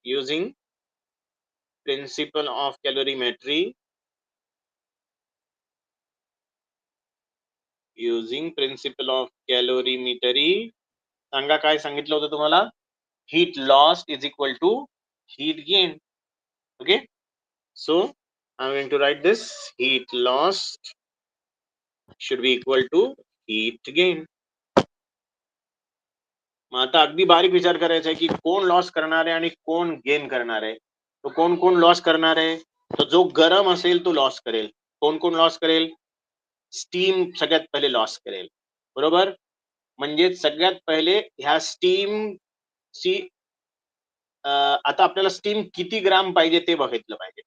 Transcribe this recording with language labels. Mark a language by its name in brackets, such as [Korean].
[English] Using principle of calorimetry, using principle of calorimetry. [Marathi] सांगा काय सांगितलं होतं तुम्हाला? [English] Heat loss is equal to heat gain. Okay, so I am going to write this. Heat loss should be equal to heat gain. [Marathi] मग आता अगदी बारीक विचार करायचा आहे की कोण लॉस करणार आहे आणि कोण गेन करणार आहे. तो कोण कोण लॉस करणार आहे? तो जो गरम असेल तो लॉस करेल. कोण कोण लॉस करेल? स्टीम सगळ्यात पहिले लॉस करेल. बरोबर, म्हणजे सगळ्यात पहिले ह्या स्टीम ची आता आपल्याला स्टीम किती ग्राम पाहिजे ते बघितलं पाहिजे.